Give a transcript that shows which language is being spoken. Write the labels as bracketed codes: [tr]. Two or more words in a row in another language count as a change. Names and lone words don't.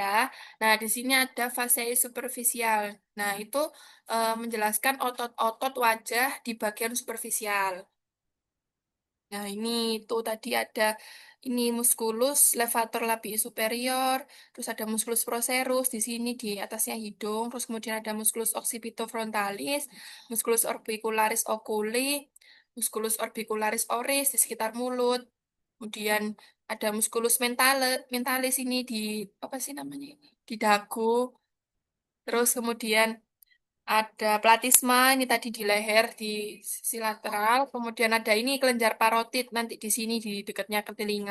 [id] Nah, di sini ada fase superficial. Nah, itu menjelaskan otot-otot wajah di bagian superficial. Nah, ini tuh tadi ada ini musculus levator labii superior, terus ada musculus procerus di sini di atasnya hidung, terus kemudian ada musculus occipitofrontalis, musculus orbicularis oculi, musculus orbicularis oris di sekitar mulut. Kemudian ada musculus mentalis ini di apa sih namanya ini? Di dagu. Terus kemudian ada platisma ini tadi di leher di sisi lateral, kemudian ada ini kelenjar parotid nanti di sini di dekatnya ke telinga.